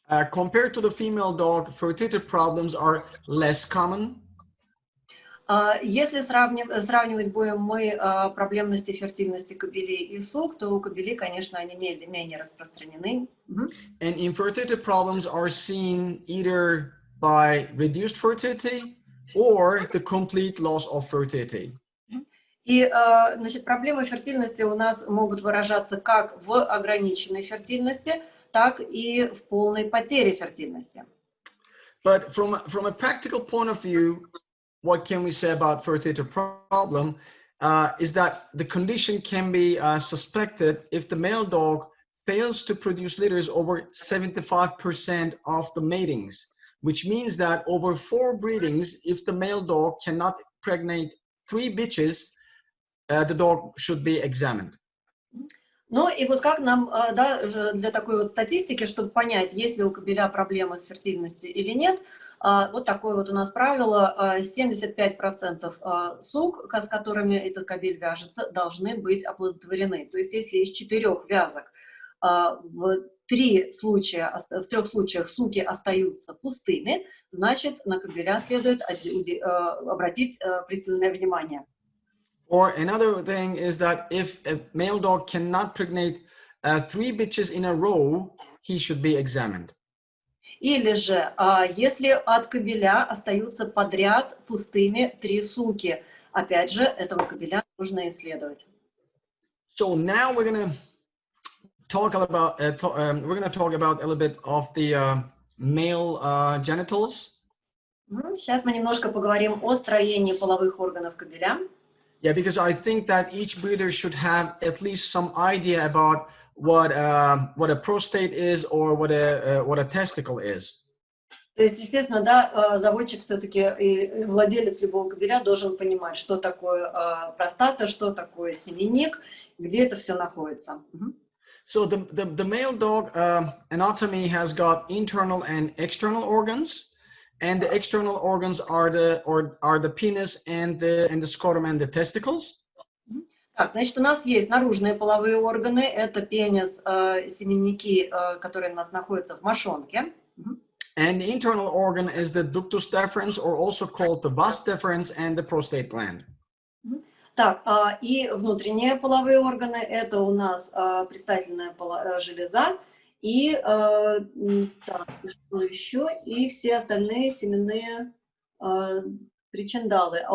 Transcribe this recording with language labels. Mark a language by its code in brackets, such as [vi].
[en] Compared to the female dog, fertility problems are less common. [ru] Если сравнивать будем мы проблемности фертильности кобелей и сук, то у кобелей, конечно, они менее распространены. [en] And infertility problems are seen either by reduced fertility or the complete loss of fertility. [ru] И, значит, проблемы фертильности у нас могут выражаться как в ограниченной фертильности, так и в полной потере фертильности. [en] But from a practical point of view, what can we say about fertility problem is that the condition can be suspected if the male dog fails to produce litters over 75% of the matings, which means that over 4 breedings, if the male dog cannot impregnate 3 bitches, the dog should be examined. [ru] Ну и вот как нам, да, для такой вот статистики, чтобы понять, есть ли у кобеля проблемы с фертильностью или нет, вот такое вот у нас правило: 75% сук, с которыми этот кобель вяжется, должны быть оплодотворены. То есть если из 4 вязок в 3 случаях суки остаются пустыми, значит, на кобеля следует обратить пристальное внимание. [en] Or another thing is that if a male dog cannot pregnate 3 bitches in a row, he should be examined. [ru] Или же, если от кобеля остаются подряд пустыми 3 суки, опять же, этого кобеля нужно исследовать. [en] So now we're going to talk about a little bit of the male genitals. [ru] Сейчас мы немножко поговорим о строении половых органов кобеля. [en] Yeah, because I think that each breeder should have at least some idea about what a prostate is or what a testicle is. [ru] То есть, естественно, да, заводчик все-таки и владелец любого кобеля должен понимать, что такое простата, что такое семенник, где это все находится. [en] So the male dog anatomy has got internal and external organs, and the external organs are the penis and the scrotum and the testicles. [ru] Так, значит, у нас есть наружные половые органы, это пенис, семенники, которые у нас находятся в мошонке. [en] And the internal organ is the ductus deferens, or also called the vas deferens, and the prostate gland. [ru] Так, и внутренние половые органы, это у нас предстательная железа, и так, что еще, и все остальные семенные причиндалы.